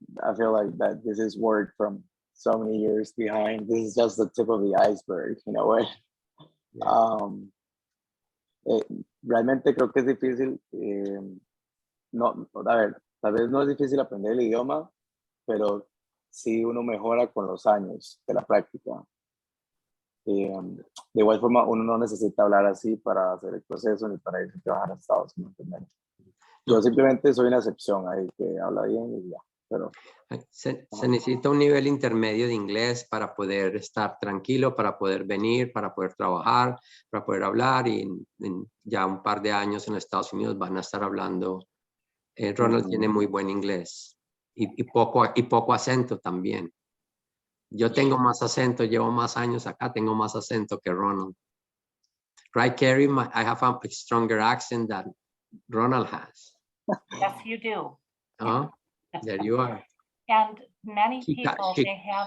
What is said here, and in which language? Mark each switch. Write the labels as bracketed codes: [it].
[en] I feel like that this is work from so many years behind. This is just the tip of the iceberg, in a way. Yeah. [es] Realmente creo que es difícil. No, a ver, tal vez no es difícil aprender el idioma, pero sí uno mejora con los años de la práctica. De igual forma, uno no necesita hablar así para hacer el proceso ni para ir a trabajar a Estados Unidos. Yo simplemente soy una excepción ahí que habla bien y ya. Pero, se necesita un nivel intermedio de inglés para poder estar tranquilo, para poder venir, para poder trabajar, para poder hablar y en ya un par de años en Estados Unidos van a estar hablando. Ronald tiene muy buen inglés y poco acento también. Yo tengo más acento, llevo más años acá, tengo más acento que Ronald. [en] Right, Carrie? I have a stronger accent than Ronald has. Yes, you do. Oh, there you are. And many people, they have